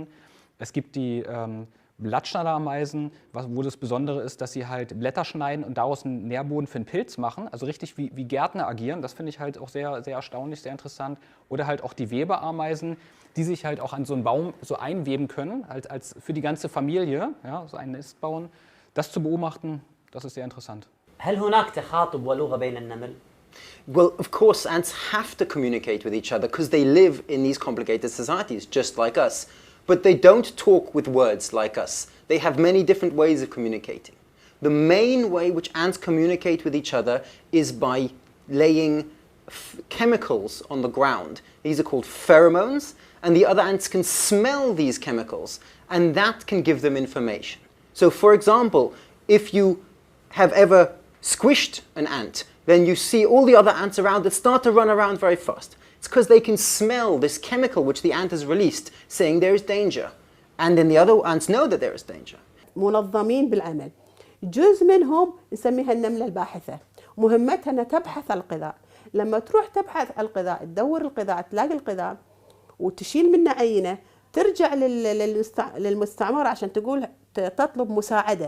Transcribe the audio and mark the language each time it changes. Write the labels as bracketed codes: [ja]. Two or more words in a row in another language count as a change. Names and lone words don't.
[de] Es gibt die Blattschneiderameisen, wo das Besondere ist, dass sie halt Blätter schneiden und daraus einen Nährboden für einen Pilz machen, also richtig wie Gärtner agieren. Das finde ich halt auch sehr, sehr erstaunlich, sehr interessant. Oder halt auch die Weberameisen, die sich halt auch an so einen Baum so einweben können, als für die ganze Familie, ja, so ein Nest bauen. Das zu beobachten, das ist sehr interessant. [ar] هل هناك تخاطب ولغة بين النمل؟ [en] Well, of course, ants have to communicate with each other because they live in these complicated societies, just like us. But they don't talk with words like us. They have many different ways of communicating. The main way which ants communicate with each other is by laying chemicals on the ground. These are called pheromones, and the other ants can smell these chemicals, and that can give them information. So, for example, if you have ever squished an ant, then you see all the other ants around that start to run around very fast. It's because they can smell this chemical which the ant has released, saying there is danger. And then the other ants know that there is danger. [ar] منظمين بالعمل. جزء منهم نسميها النملة الباحثة، مهمتها أنها تبحث عن الغذاء. لما تروح تبحث عن الغذاء، تدور الغذاء، تلاقي الغذاء وتشيل منه عينة، ترجع للمستعمرة عشان تقول تطلب مساعدة.